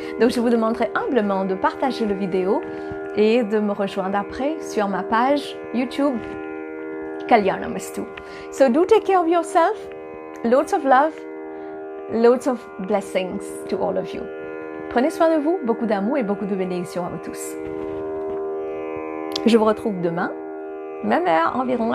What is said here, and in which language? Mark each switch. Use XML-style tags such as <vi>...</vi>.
<fr>Donc je vous demanderai humblement de partager la vidéo et de me rejoindre après sur ma page YouTube Kalyanamastu.</fr> <en>So do take care of yourself. Loads of love, loads of blessings to all of you.</en> <fr>Prenez soin de vous, beaucoup d'amour et beaucoup de bénédictions à vous tous. Je vous retrouve demain, même heure environ.</fr>